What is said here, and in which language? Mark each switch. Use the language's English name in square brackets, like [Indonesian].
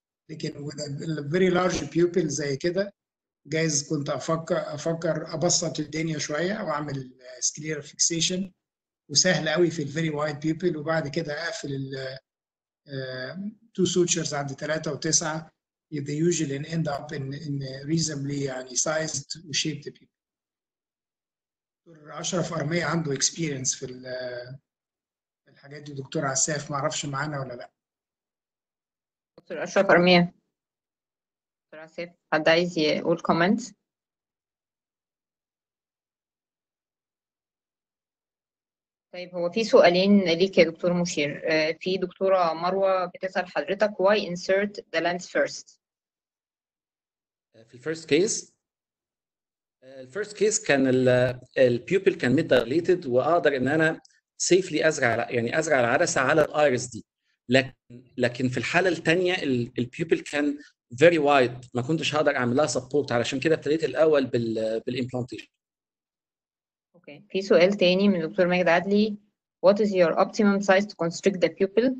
[Arabic] لكن [English] with a very large pupil [Arabic] زي كده جايز كنت افكر ابسط الدنيا شويه واعمل سكليرا فيكسيشن، وسهل قوي في الفيري وايد بيبل، وبعد كده اقفل ال [English] two sutures [Arabic] عند 3 و9. [English] they usually end up in reasonably [Arabic] يعني [English] sized وshaped people. [Arabic] دكتور أشرف أرمية عنده اكسبيرينس في الحاجات دي. دكتور عساف ما اعرفش معانا ولا لا. دكتور أشرف أرمية. دكتور عساف، حد عايز يقول كومنت؟ طيب هو في سؤالين ليك يا دكتور مشير. في دكتورة مروة بتسأل حضرتك [English] why insert the lens first؟ [Arabic] في الفيرست كيس كان البيوبل كان ميد دايليتد، واقدر ان انا سيفلي ازرع العدسه على الايرس دي. لكن في الحاله الثانيه البيوبل كان فيري وايد، ما كنتش هقدر اعمل لها سبورت، علشان كده ابتديت الاول بالامبلانتيشن. اوكي. في سؤال تاني من الدكتور ماجد عدلي: [English] What is your optimum size to constrict the pupil?